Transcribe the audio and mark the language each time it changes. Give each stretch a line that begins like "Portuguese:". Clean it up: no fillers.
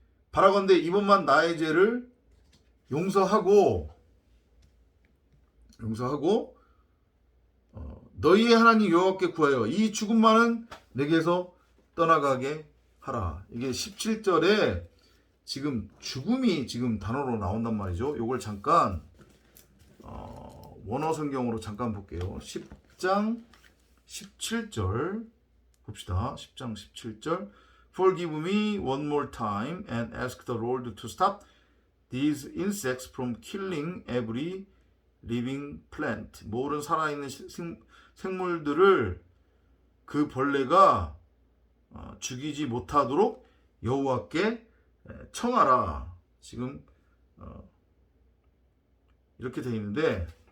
Korean: 바라건대 이번만 나의 죄를 용서하고 너희의 하나님 여호와께 구하여 이 죽음만은 내게서 떠나가게 하라. 이게 17절에 지금 죽음이 지금 단어로 나온단 말이죠. 이걸 잠깐 원어 성경으로 잠깐 볼게요. 10장 17절 봅시다. 10장 17절
English: Forgive me one more time and ask the Lord to stop these insects from killing every living plant.
Korean: 모든 살아있는 생물들을 그 벌레가 죽이지 못하도록 여호와께 청하라. 지금 이렇게 되어 있는데